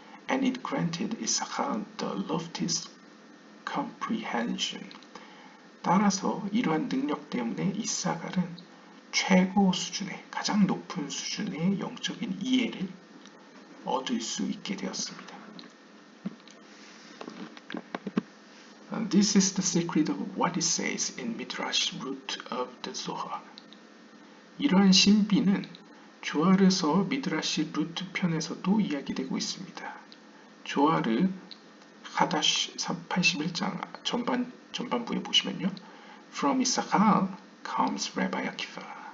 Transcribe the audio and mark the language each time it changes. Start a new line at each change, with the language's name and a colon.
English: And it granted Issachar the loftiest comprehension.
Korean: 따라서 이러한 능력 때문에 이사갈은 최고 수준의, 가장 높은 수준의 영적인 이해를 얻을 수 있게 되었습니다.
English: And this is the secret of what it says in Midrash root of the Zohar.
Korean: 이러한 신비는 조아르서 미드라시 루트 편에서도 이야기되고 있습니다. 조아르 하다시 81장 전반부에 보시면요.
English: From Issachar comes Rabbi Akiva.